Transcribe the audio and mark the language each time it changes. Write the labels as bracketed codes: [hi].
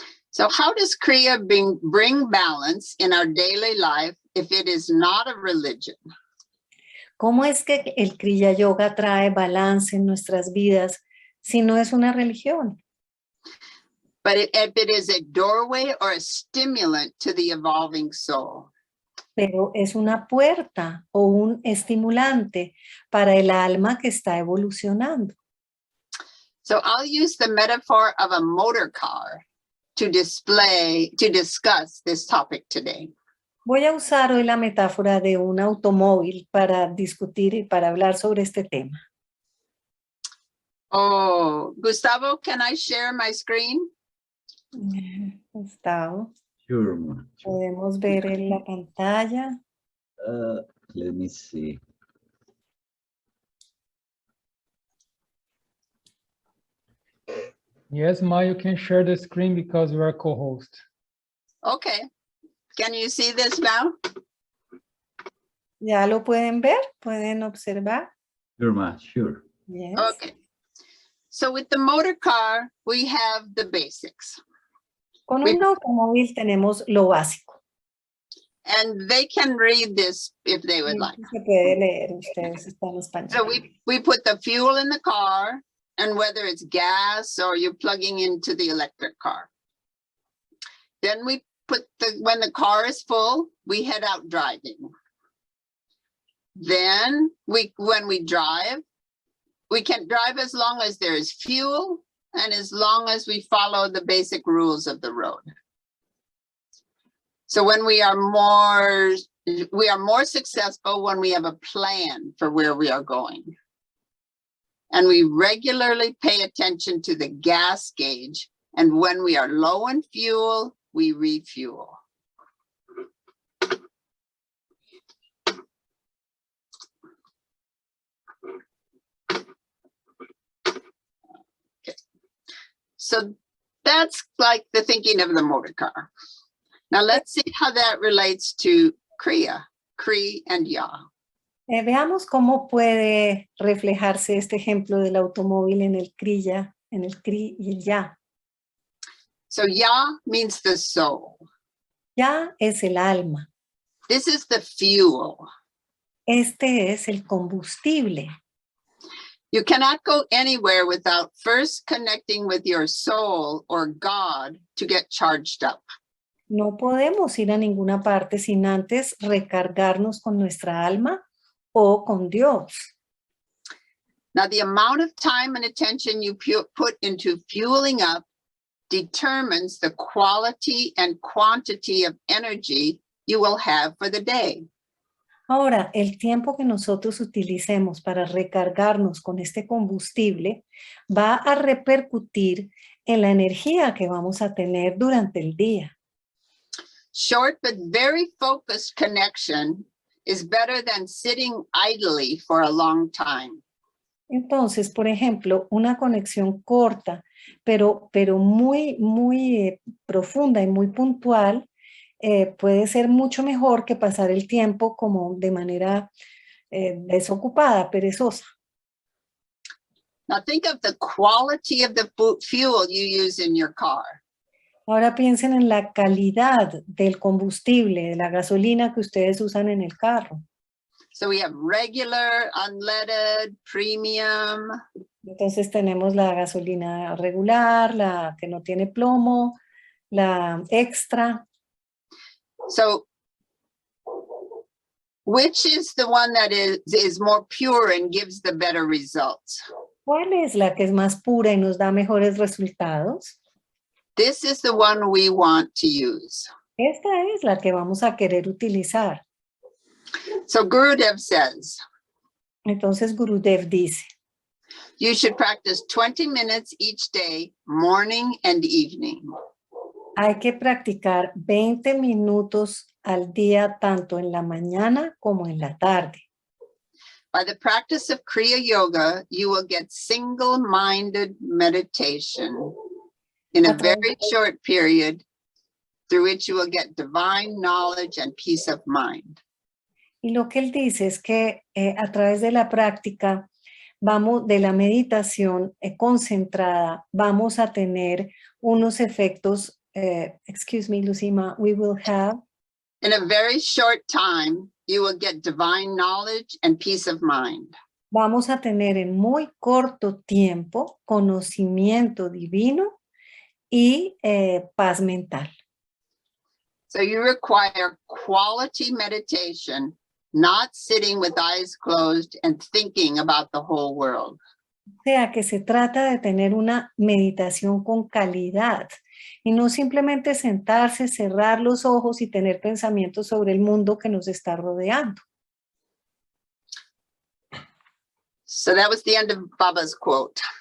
[en] So how does Kriya bring balance in our daily life if it is not a religion? [es] ¿Cómo es que el Kriya Yoga trae balance en nuestras vidas si no es una religión? [en] But if it is a doorway or a stimulant to the evolving soul. [es] Pero es una puerta o un estimulante para el alma que está evolucionando. [en] So I'll use the metaphor of a motor car to discuss this topic today. [es] Voy a usar hoy la metáfora de un automóvil para discutir y para hablar sobre este tema. [en] Oh, Gustavo, can I share my screen? [es] Gustavo, [en] Sure, ma. Sure. [es] podemos ver en la pantalla. [en] Let me see. Yes, Ma, you can share the screen because we're a co-host. Okay. Can you see this now? [es] ¿Ya lo pueden ver? ¿Pueden observar? [en] Sure, ma. Sure. Yes. Okay. So with the motor car, we have the basics. [es] Con un automóvil tenemos lo básico. [en] And they can read this if they would like. [es] Se puede leer, ustedes están en español. [en] So we put the fuel in the car, and whether it's gas or you're plugging into the electric car. Then we put when the car is full, we head out driving. Then when we drive, we can drive as long as there is fuel and as long as we follow the basic rules of the road. So when we are more successful when we have a plan for where we are going. And we regularly pay attention to the gas gauge. And when we are low in fuel, we refuel. Okay. So that's like the thinking of the motor car. Now let's see how that relates to Kriya, Kri and Ya. [es] Veamos cómo puede reflejarse este ejemplo del automóvil en el Kriya, en el Kri y el Ya. [en] So Ya means the soul. [es] Ya es el alma. [en] This is the fuel. [es] Este es el combustible. [en] You cannot go anywhere without first connecting with your soul or God to get charged up. [es] No podemos ir a ninguna parte sin antes recargarnos con nuestra alma o con Dios. [en] Now, the amount of time and attention you put into fueling up determines the quality and quantity of energy you will have for the day. [es] Ahora, el tiempo que nosotros utilicemos para recargarnos con este combustible va a repercutir en la energía que vamos a tener durante el día. [en] Short but very focused connection is better than sitting idly for a long time. [es] Entonces, por ejemplo, una conexión corta, pero muy profunda y muy puntual, puede ser mucho mejor que pasar el tiempo como de manera desocupada, perezosa. [en] Now think of the quality of the fuel you use in your car. [es] Ahora piensen en la calidad del combustible, de la gasolina que ustedes usan en el carro. [en] So we have regular, unleaded, premium. [es] Entonces tenemos la gasolina regular, la que no tiene plomo, la extra. [en] So which is the one that is more pure and gives the better results? [es] ¿Cuál es la que es más pura y nos da mejores resultados? [en] This is the one we want to use. [es] Esta es la que vamos a querer utilizar. [en] So Gurudev says, [es] Entonces Gurudev dice, [en] you should practice 20 minutes each day, morning and evening. [es] hay que practicar 20 minutos al día, tanto en la mañana como en la tarde. [en] By the practice of Kriya Yoga, you will get single-minded meditation in a very short period through which you will get divine knowledge and peace of mind. [es] Y lo que él dice es que a través de la práctica, de la meditación concentrada, vamos a tener unos efectos, [en] excuse me, Lucima, we will have. In a very short time, you will get divine knowledge and peace of mind. [es] Vamos a tener en muy corto tiempo conocimiento divino y paz mental. [en] So you require quality meditation, not sitting with eyes closed and thinking about the whole world. [es] O sea, que se trata de tener una meditación con calidad y no simplemente sentarse, cerrar los ojos y tener pensamientos sobre el mundo que nos está rodeando. [en] So that was the end of Baba's quote.